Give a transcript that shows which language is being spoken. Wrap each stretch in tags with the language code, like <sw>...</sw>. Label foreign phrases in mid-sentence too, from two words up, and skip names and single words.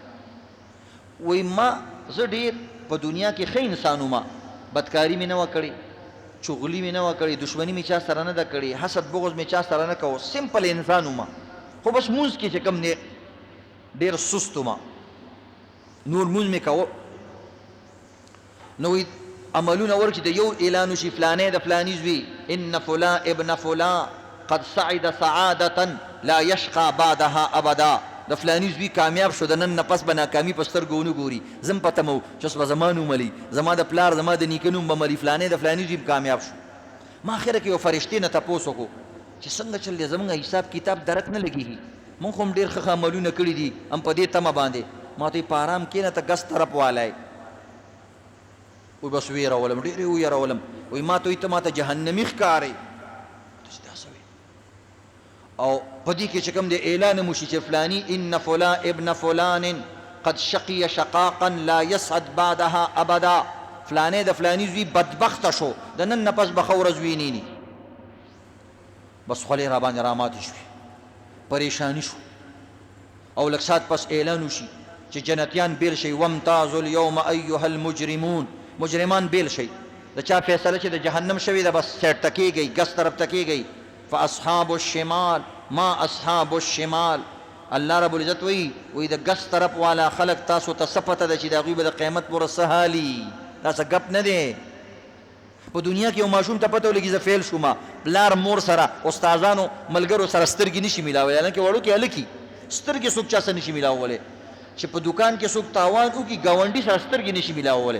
<ps>وی ما زه ډېر په دنیا کې ښه انسان وم، بدکاري مې نه وه کړې، چغلي مې نه وه کړې، دشمني مې چا سره نه ده کړې، حسد بغض مې چا سره نه کوه، سمپل انسان وم، خو بس مونځ کې چې کوم ډېر سست وم، نور مونځ مې کوه. نو وی عملونه ورکړي د یو اعلان وشي فلانی د فلاني زوی</ps> <ar>ان فلان ابن فلان قد سعد سعادة لا یشقى بعدها ابدا،</ar> <ps>د فلاني زوی کامیاب شو، د نن نه پس به ناکامي په سترګو ونه ګوري، زم په تمه و چې اوس به زما نوم ملي، زما د پلار زما د نیکه نوم به ملي، فلانی د فلاني زوی کامیاب شو. ما اخره کې یو فرشتې نه تپوس وکړو چې څنګه چل دی، زمونږ حساب کتاب درک نه لګېږي، مونږ خو هم ډېر ښه عملونه کړي دي، هم په دې تمه باندې. ما ته په آرام کښېنه ته ګس طرف والی، وی بس ویرولم، ډېرې ویرولم، وی ما ته وایي ته ما ته جهنمي ښکارئ. او په دې کې چې کوم دی اعلان مو شي چې فلاني</ps> <ar>ان فلان ابن فلان قد شقي شقاقا لا يسعد بعدها ابدا،</ar> <ps>فلانی د فلاني زوی بدبخته شو، د نن نه پس به ښه ورځ ویني. بس خولې را باندې راماتې شوې، پریشانی شو. او لږ ساعت پس اعلان وشي چې جنتیان بیل شي،</ps> <ar>وامتازوا اليوم ایها المجرمون،</ar> <ps>مجرمان بیل شي. د چا فیصله چې د جهنم شوې ده بس سیټ ته کېږئ، ګس طرف ته کېږئ،</ps> <ar>فاصحاب الشمال ما اصحاب الشمال. الله رب العزت</ar> <ps>وی د ګس طرف والا خلق تاسو ته صفته ده چې د هغوی به د قیامت پورې څه حالي. دا څه ګپ نه دی. په دنیا کې یو ماشوم ته پته ولګي زه فیل شوم، پلار مور سره استادانو ملګرو سره سترګې نشي میلاولی، حالانکې وړوکې هلکي سترګې څوک چا سره نشي میلاولی، چې په دکان کې څوک تاوان وکړي ګاونډي سره سترګې نشي میلاولی.</ps>